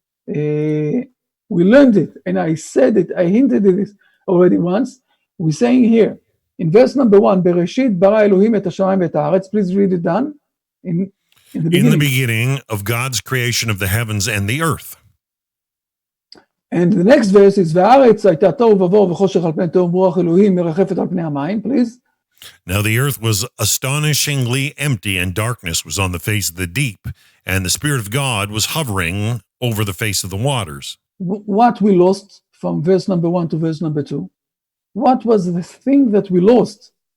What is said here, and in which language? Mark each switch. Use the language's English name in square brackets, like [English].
[English] We learned it, and I said it, I hinted at it already once. We're saying here, in verse number 1, [Hebrew] Bereshit bara Elohim et hashamayim et haaretz. [English] Please read it down. In the beginning. In the beginning of God's creation of the heavens and the earth. And the next verse is, [Hebrew] והארץ הייתה תוהו ובוהו וחושך על פני תהום רוח אלוהים מרחפת על פני המים. [English] Please. Now the earth was astonishingly empty, and darkness was on the face of the deep, and the Spirit of God was hovering over the face of the waters. What we lost from verse number 1 to verse number 2? What was the thing that we lost?